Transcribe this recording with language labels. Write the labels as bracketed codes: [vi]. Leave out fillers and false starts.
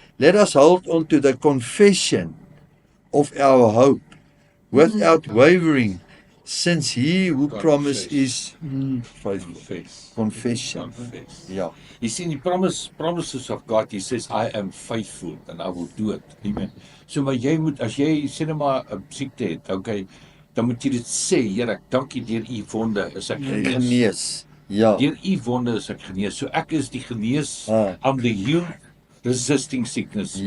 [en] Let us hold on to the confession of our hope without wavering, since he who promised is faithful. Confession. Ja. You see, die promises of God, he says, I am faithful and I will do it. Amen. [af] So maar jy moet, as jy sê net maar 'n siekte het, okay, dan moet jy dit sê, Here, ek dank U deur U wonde is ek genees. Ja. Deur U wonde is ek genees. So ek is die genees. [en] I'm the healed, resisting sickness in